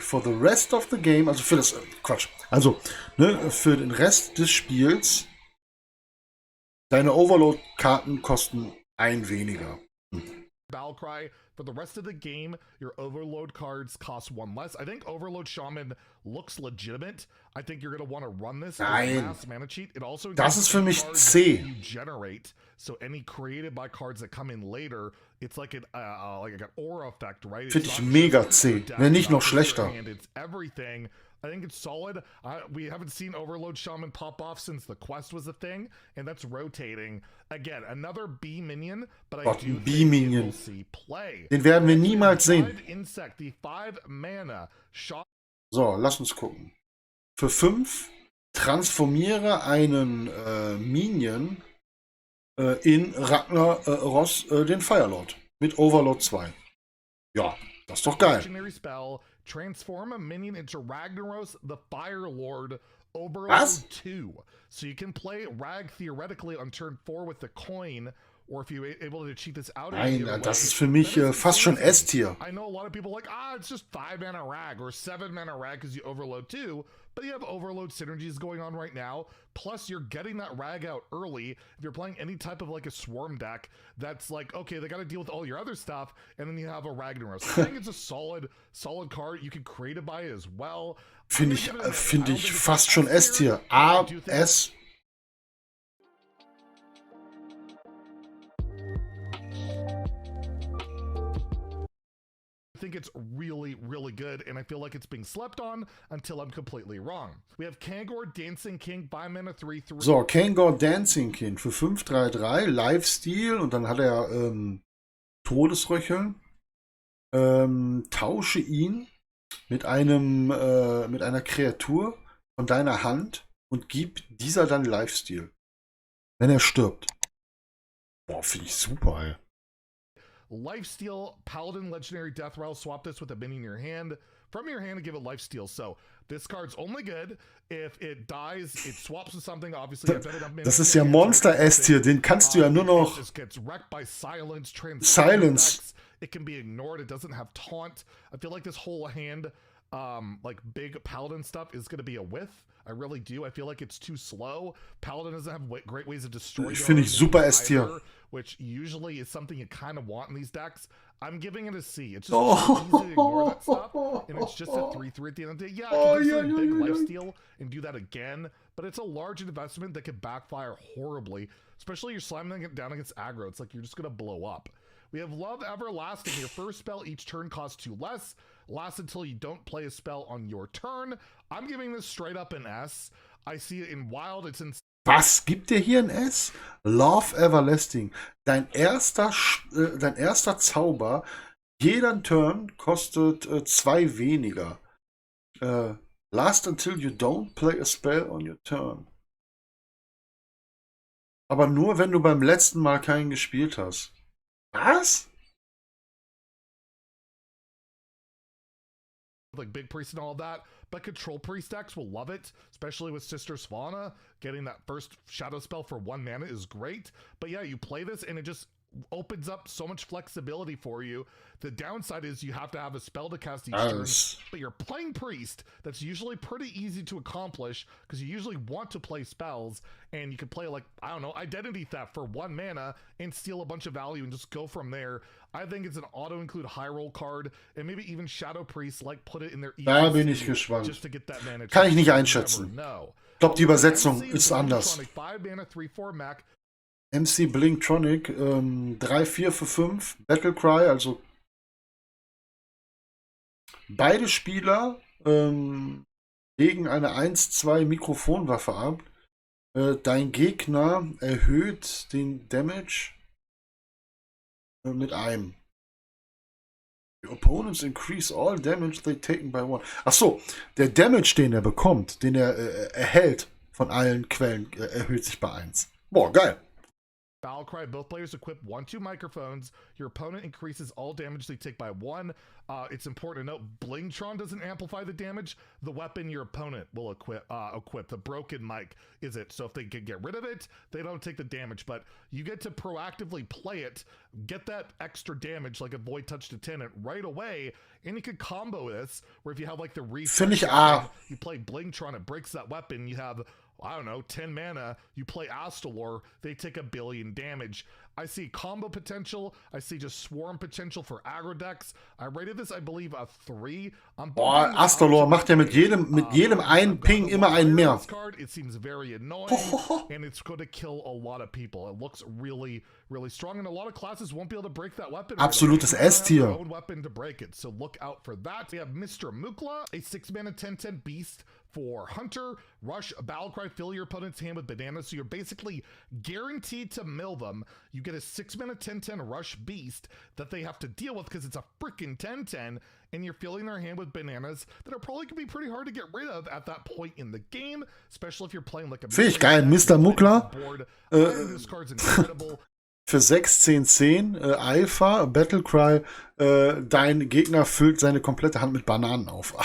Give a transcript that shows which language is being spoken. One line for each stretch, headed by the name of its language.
English: For the rest of the game,
German: also für das, Quatsch, also, ne, für den Rest des Spiels, deine Overload-Karten kosten 1 weniger.
English: Battlecry. For the rest of the game, your Overload cards cost 1 less. I think Overload Shaman looks legitimate. I think you're going to want to run this as a mass mana cheat. It also
German: das ist für mich C.
English: You generate, so any created by cards that come in later, it's like an aura effect, right?
German: Finde ich mega C, wenn nicht noch schlechter.
English: And it's everything. I think it's solid. We haven't seen Overload Shaman pop off since the quest was a thing, and that's rotating. Again, another B minion, but I do think we'll see play.
German: Den werden wir niemals sehen.
English: Insect, the 5 mana.
German: So, lass uns gucken. Für 5 transformiere einen Minion in Ragnaros, den Firelord. Mit Overload 2. Ja, das ist doch geil.
English: Spell, transform a minion into Ragnaros the Fire Lord Overload
German: Was?
English: 2. So you can play Rag theoretically on turn 4 with the coin, or if you're able to cheat this out.
German: Nein, das ist für mich fast schon S-Tier.
English: I know a lot of people like, it's just 5 mana Rag or 7 mana Rag because you overload 2, but you have overload synergies going on right now. Plus, you're getting that Rag out early. If you're playing any type of like a Swarm deck, that's like, okay, they got to deal with all your other stuff, and then you have a Ragnaros. I think it's a solid card. You can create it by it as well.
German: Finde ich fast schon S-Tier. A, S.
English: I think it's really, really good, and I feel like it's being slept on until I'm completely wrong. We have Kangor Dancing King, 5 mana 3/3.
German: So, Kangor Dancing King für 5/3/3, Lifesteal und dann hat er Todesröcheln. Tausche ihn mit einer Kreatur von deiner Hand und gib dieser dann Lifesteal, wenn er stirbt. Boah, finde ich super, ey.
English: Lifesteal, Paladin, Legendary Deathrattle, swap this with a minion in your hand. From your hand to give it Lifesteal. So, this card's only good if it dies, it swaps with something, obviously.
German: Das ist ja Monster S-Tier, den kannst du ja nur noch...
English: It gets wrecked by Silence. It can be ignored, it doesn't have Taunt. I feel like this whole hand, like big Paladin stuff is going to be a whiff. I really do. I feel like it's too slow. Paladin doesn't have great ways of destroying.
German: Finde ich super S-Tier.
English: Which usually is something you kind of want in these decks. I'm giving it a C. It's just easy to ignore that stuff, and it's just a 3/3 at the end of the day. Yeah, I can do some big Lifesteal and do that again, but it's a large investment that could backfire horribly, especially you're slamming it down against aggro. It's like you're just going to blow up. We have Love Everlasting. Your first spell each turn costs 2 less. Lasts until you don't play a spell on your turn. I'm giving this straight up an S. I see it in Wild. It's in...
German: Was gibt dir hier ein S? Love Everlasting. Dein erster Zauber, jeder Turn kostet 2 weniger.
English: Last until you don't play a spell on your turn.
German: Aber nur, wenn du beim letzten Mal keinen gespielt hast. Was?
English: Like Big Priest and all that, but Control Priest decks will love it, especially with Sister Svanna. Getting that first Shadow spell for 1 mana is great. But yeah, you play this and it just opens up so much flexibility for you. The downside is you have to have a spell to cast each turn, but you're playing priest. That's usually pretty easy to accomplish because you usually want to play spells, and you can play like, I don't know, identity theft for 1 mana and steal a bunch of value and just go from there. I think it's an auto-include high roll card, and maybe even Shadow Priest, like put it in their
German: Da bin ich gespannt.
English: just to get that mana.
German: Kann ich nicht einschätzen. Ich glaube, die Übersetzung ist anders.
English: 5 mana, 3/4 Mac.
German: MC Blinktronic, 3/4 für 5, Battlecry, also beide Spieler legen eine 1/2 Mikrofonwaffe ab. Dein Gegner erhöht den Damage mit einem.
English: Your opponents increase all damage they taken by one.
German: Achso, der Damage, den er bekommt, den er erhält von allen Quellen, erhöht sich bei 1. Boah, geil.
English: Valkyrie, both players equip 1/2 microphones. Your opponent increases all damage they take by 1. It's important to note, Blingtron doesn't amplify the damage. The weapon your opponent will equip. The broken mic is it. So if they can get rid of it, they don't take the damage. But you get to proactively play it, get that extra damage like a Void Touch to 10 it right away, and you could combo this, where if you have like the
German: Finde ich A.
English: you play Blingtron, it breaks that weapon, you have, I don't know, 10 mana, you play Astalor, they take 1 billion damage. I see combo potential, I see just swarm potential for aggro decks. I rated this, I believe, a 3.
German: Boah, Astalor macht ja mit jedem einen Ping immer einen mehr.
English: It seems very annoying, and it's going to kill a lot of people. It looks really, really strong, and a lot of classes won't be able to break that weapon.
German: Absolutes S-Tier.
English: Weapon to break it, so look out for that. We have Mr. Mukla, a 6 mana 10/10 beast for Hunter. Rush, Battlecry, fill your opponent's hand with bananas, so you're basically guaranteed to mill them. You get a 6 mana 10/10 Rush beast that they have to deal with because it's a freaking 10/10, and you're filling their hand with bananas that are probably going to be pretty hard to get rid of at that point in the game, especially if you're playing like a...
German: Finde ich geil, Mr. Mukla.
English: This card's incredible.
German: Für 6/10/10 Alpha, Battlecry, dein Gegner füllt seine komplette Hand mit Bananen auf.